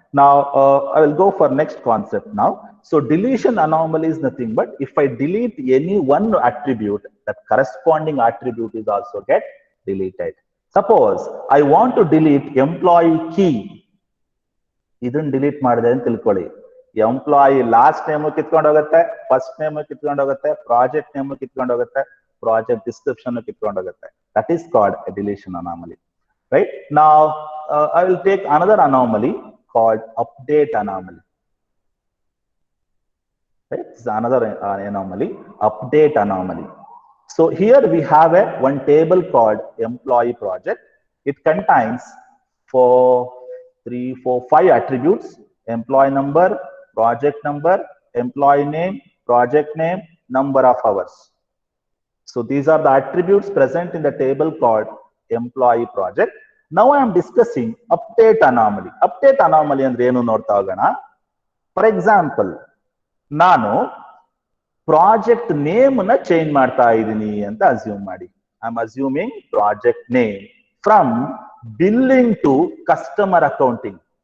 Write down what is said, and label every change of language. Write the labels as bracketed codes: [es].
[en] Now I will go for next concept now. So deletion anomaly is nothing but if I delete any one attribute, that corresponding attribute is also get deleted. Suppose I want to delete employee key. [kn] ಇದನ್ನ delete ಮಾಡಿದೆ ಅಂತ ತಿಳ್ಕೊಳ್ಳಿ. Employee last name ಕಿತ್ಕೊಂಡು ಹೋಗುತ್ತೆ, first name ಕಿತ್ಕೊಂಡು ಹೋಗುತ್ತೆ, project name ಕಿತ್ಕೊಂಡು ಹೋಗುತ್ತೆ, ಪ್ರಾಜೆಕ್ಟ್ ಡಿಸ್ಕ್ರಿಪ್ಷನ್ ಕಿತ್ಕೊಂಡು ಹೋಗುತ್ತೆ. [en] That is called a deletion anomaly. Right? Now I will take another anomaly called update anomaly. Right? This is another anomaly, update anomaly. So here we have one table called employee project. It contains 5 attributes: employee number, project number, employee name, project name, number of hours. So these are the attributes present in the table called employee project. Now I am discussing update anomaly. [kn] Update anomaly ಅಂದ್ರೆ ಏನು ನೋಡ್ತಾ ಹೋಗೋಣ. For example, ನಾನು project name ನ change ಮಾಡ್ತಾ ಇದ್ದೀನಿ ಅಂತ assume ಮಾಡಿ. [en] I am assuming project name from billing to customer accounting.